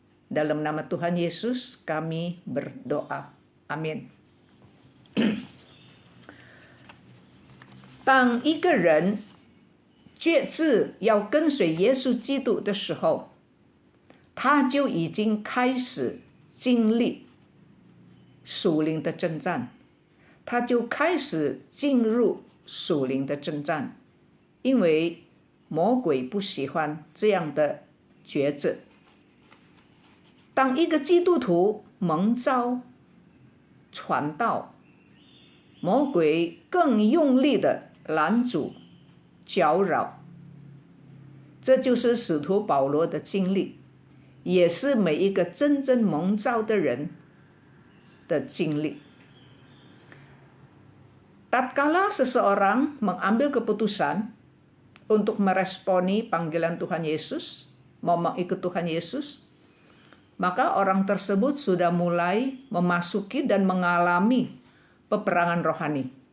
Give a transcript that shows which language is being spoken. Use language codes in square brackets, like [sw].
[id] Dalam nama Tuhan Yesus kami berdoa. Amin. [zh] 当一个人决志要跟随耶稣基督的时候，他就已经开始经历属灵的征战，他就开始进入属灵的征战，因为魔鬼不喜欢这样的抉择。当一个基督徒蒙召传道，魔鬼更用力的拦阻搅扰。这就是使徒保罗的经历，也是每一个真正蒙召的人的经历。 [id] Tatkala seseorang mengambil keputusan untuk meresponi panggilan Tuhan Yesus, mau mengikut Tuhan Yesus, maka orang tersebut sudah mulai memasuki dan mengalami peperangan rohani.